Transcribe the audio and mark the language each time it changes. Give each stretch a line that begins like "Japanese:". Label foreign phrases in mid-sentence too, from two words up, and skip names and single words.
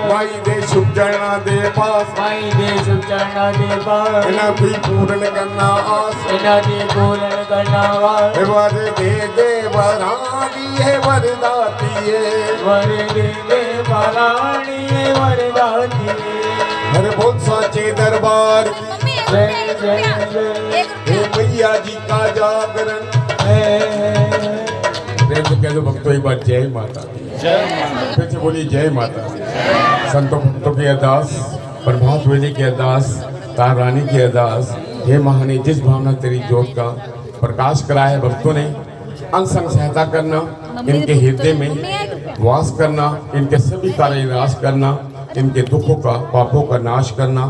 Punjabi: ਮਾਈ ਦੇ ਸ਼ੁਭ ਚਰਣਾ ਦੇ ਪਾਸ, ਮਾਈ ਦੇ ਸੁਖ ਚਰਣਾ ਦੇ ਪਾਸ। ਇਨ੍ਹਾਂ ਦੀ ਪੂਰਣ ਕਰਨਾ ਆਸ, ਇਨ੍ਹਾਂ ਦੀ ਪੂਰਣ ਕਰਨਾ ਵਾਸ। ਹੇ ਵਰ ਦੇ ਵਰਾਂ ਦਿਏ ਵਰਦਾ ਦਿਏ, ਵਰ ਦੇ ਦੇ ਮਹਾਰਾਣੀ ਵਰਦਾਤੀ।
Hindi: हर बोल साचे दरबार की, जय जय जय हे मैया जी का जागरण। प्रेम से कह दो भक्तों एक बार जय माता, जय माता। फिर से बोलिए जय माता। संतों भक्तों की अरदास, प्रभात वेले की अरदास, तारा रानी की अरदास, हे महाने जिस भावना तेरी ज्योत का प्रकाश कराया है भक्तों ने, अंग संग सहायता करना, इनके हृदय में वास करना, इनके सभी कार्य नाश करना, इनके दुखों का पापों का नाश करना।